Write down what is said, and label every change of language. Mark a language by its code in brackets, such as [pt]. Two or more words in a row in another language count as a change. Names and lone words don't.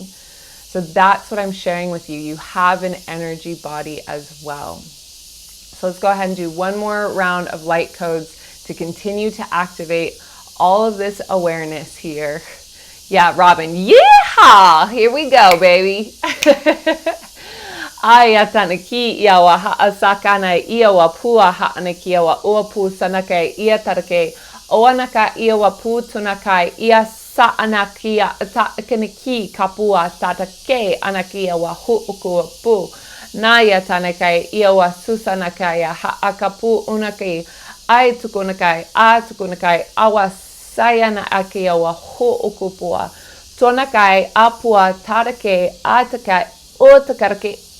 [en] So that's what I'm sharing with you. You have an energy body as well. So let's go ahead and do one more round of light codes to continue to activate all of this awareness here. Yeah, Robin, yeehaw! Here we go, baby. Ayatanaki iawa haasakana iawa pua haanaki iawa uapu sanake iatarake oanaka iawa pu tunakai ia saanakia takanaki kapua tatake anakia wa huuku pu naya tanakai iawa susanakaya haakapu unaki ai tukunakai awa sayana akia wa huuku pua tonakai apua tatake ataka utakarake